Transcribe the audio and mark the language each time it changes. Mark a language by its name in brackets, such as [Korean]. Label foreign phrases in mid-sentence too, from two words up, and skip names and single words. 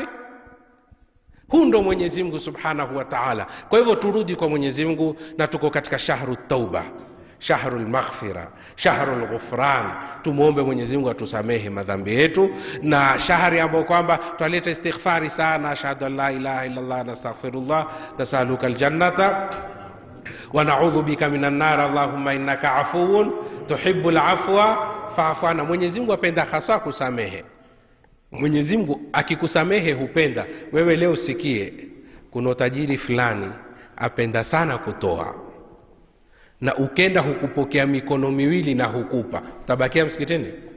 [Swahili] Huu ndo Mwenyezi Mungu [Arabic] سبحانه وتعالى. [Swahili] Kwa hivyo turudi kwa Mwenyezi Mungu, na tuko katika [Arabic] شهر التوبة، شهر المغفرة، شهر الغفران. [Swahili] Tumuombe Mwenyezi Mungu atusamehe madhambi yetu, na shahri ambapo kwamba twaleta istighfari sana. [Arabic] أشهد أن لا إله إلا الله، نستغفر الله، نسألك الجنة ونعوذ بك من النار، اللهم إنك عفو تحب العفو فاعف عنا. [Swahili] Mwenyezi Mungu apenda hasa kusamehe. Mwenyezi Mungu akikusamehe hupenda. Wewe leo sikie, kuna tajiri fulani apenda sana kutoa, na ukenda hukupokea mikono miwili na hukupa, utabakia msikitini?